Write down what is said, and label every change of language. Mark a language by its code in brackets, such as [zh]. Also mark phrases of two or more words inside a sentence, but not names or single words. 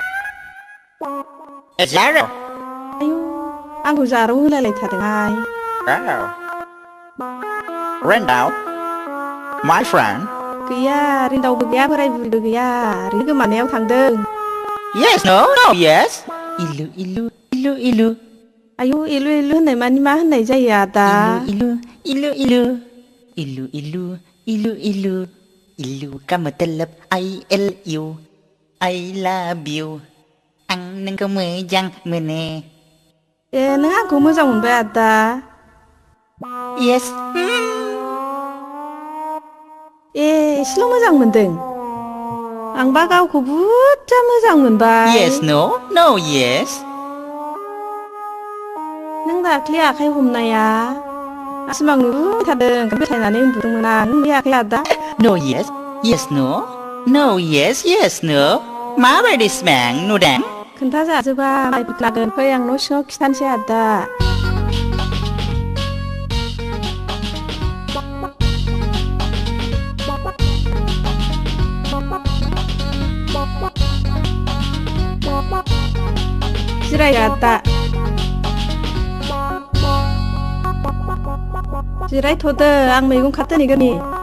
[brx] Zaro. आयौ आंखौ जारौ होलायलायथारदोंहाय Zaro. Rendau. [en] My friend. [brx] गैया रिन्दावबो गैया बोराय बुरिबो गैया ओरैनो गोमानायाव थांदों [en] Yes, no, no, yes. Ilu, ilu, ilu, ilu. [brx] आयौ इलु इलु होननाय मानि मा होननाय जायो आदा Ilu, ilu, ilu. Ilu, ilu, ilu, ilu. [en] Ilu [hi] का मतलब [en] I love you. I love you. [brx] आं नोंखौ मोजां मोनो. ए नों आंखौ मोजां मोनबाय आदा [en] Yes. [brx] ए एसेल' मोजां मोनदों आंबा गावखौ बुरजा मोजां मोनबाय [en] Yes, no, no, yes. [brx] नों दाख्लि आखाइ हमनाया सिमां नुबाय थादों फोथायनानै उन्दुदोंमोन आं बे आखाइ आदा [en] No, yes, yes, no. No, yes, yes, no. [brx] माबायदि सिमां नुदों? खोन्थाजाजोबा माइ लागोन फै आं न' सिङाव खिथानोसै आदा जिराय आदा जिरायथ'दो आं मैगं खादोनि गोरनि